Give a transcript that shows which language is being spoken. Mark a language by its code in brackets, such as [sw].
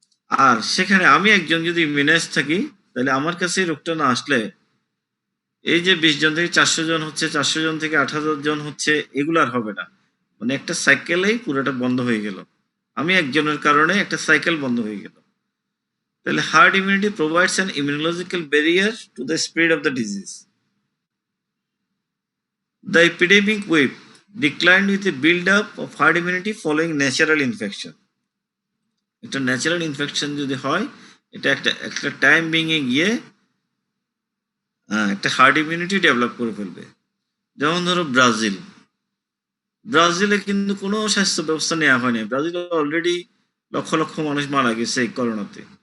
[bn] আর সেখানে আমি একজন যদি ইমিউনাইজ থাকি, তাহলে আমার কাছে এই রোগটা না আসলে এই যে 20 জন থেকে 400 জন হচ্ছে, 400 জন থেকে 8000 জন হচ্ছে, এগুলো আর হবে না। মানে একটা সাইকেলেই পুরোটা বন্ধ হয়ে গেল। আমি একজনের কারণে একটা সাইকেল বন্ধ হয়ে গেল। [en] তাহলে herd immunity provides an immunological barrier to the spread of the disease. The epidemic wave declined with a build-up of herd immunity following natural infection. [bn] একটা ন্যাচারাল ইনফেকশন যদি হয়, এটা একটা টাইম ভেঙে গিয়ে একটা হার্ড ইমিউনিটি ডেভেলপ করে ফেলবে। যেমন ধরো ব্রাজিলে কিন্তু কোনো স্বাস্থ্য ব্যবস্থা নেওয়া হয়নি। ব্রাজিলে অলরেডি লক্ষ লক্ষ মানুষ মারা গেছে এই করোনাতে।